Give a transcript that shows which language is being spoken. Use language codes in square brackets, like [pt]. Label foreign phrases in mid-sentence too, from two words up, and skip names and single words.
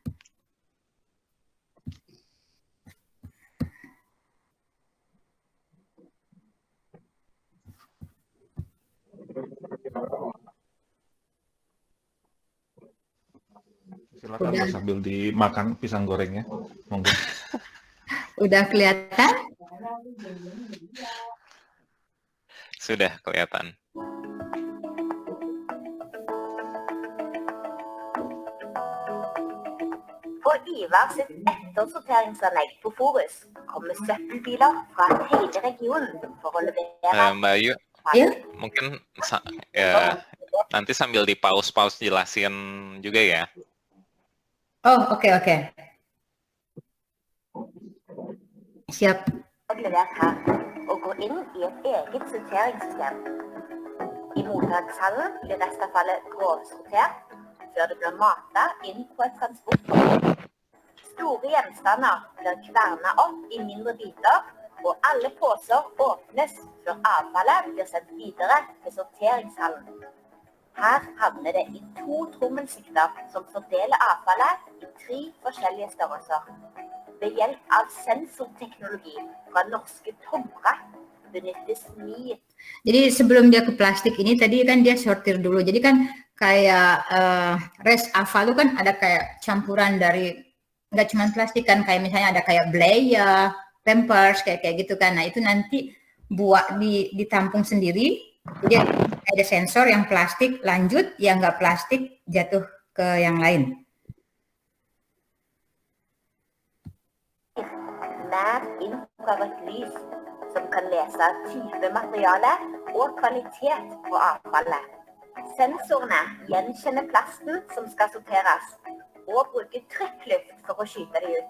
[id] Silakan sambil dimakan pisang gorengnya. Monggo. Udah kelihatan? Sudah kelihatan. [no] På Ivar sitt ettersorteringsanlegg på Forus kommer søppelbiler fra hele regionen for å levere [id] Mbak Ayu, mungkin nanti sambil di pause jelasin juga ya. Oh, oke. Siap. [no] levert her og går inn i et eget sorteringssystem. I mottakshallen blir restavfallet grovsortert før det blir matet inn på et transporttog. Store gjenstander blir kvernet opp i mindre biter, og alle poser åpnes før avfallet blir sendt videre til sorteringshallen. Her havner det i 2 trommelsikter som fordeler avfallet i 3 forskjellige størrelser. Ved hjelp av sensorteknologi fra norske Tomra benyttes mye. [id] Jadi sebelum dia ke plastik ini tadi kan dia sortir dulu. Jadi kan kayak [no] rest avfal [id] itu kan ada kayak campuran dari nggak cuma plastik kan, kayak misalnya ada kayak Blaya, Pampers kayak gitu kan. Nah itu nanti buat ditampung sendiri. Jadi ada sensor yang plastik lanjut, yang nggak plastik jatuh ke yang lain. [no] Nær infrarødt lys som kan lese type materiale og kvalitet på avfallet. Sensorene gjenkjenner plasten som skal sorteres, og bruker trykkluft for å skyte det ut.